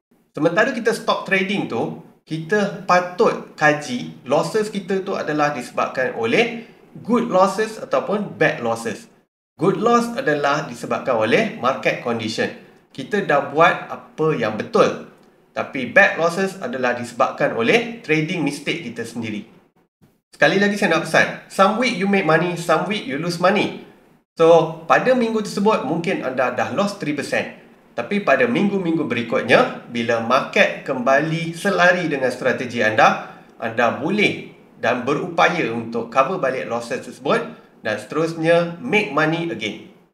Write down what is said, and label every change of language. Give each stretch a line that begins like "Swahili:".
Malay: Sementara kita stop trading tu, kita patut kaji losses kita tu adalah disebabkan oleh good losses ataupun bad losses. Good loss adalah disebabkan oleh market condition. Kita dah buat apa yang betul. Tapi bad losses adalah disebabkan oleh trading mistake kita sendiri. Sekali lagi saya nak pesan,
English: some week you make money, some week you lose money.
Malay: So, pada minggu tersebut mungkin anda dah lost 3%. Tapi pada minggu-minggu berikutnya, bila market kembali selari dengan strategi anda boleh dan berupaya untuk cover balik losses tersebut dan seterusnya
English: make money again.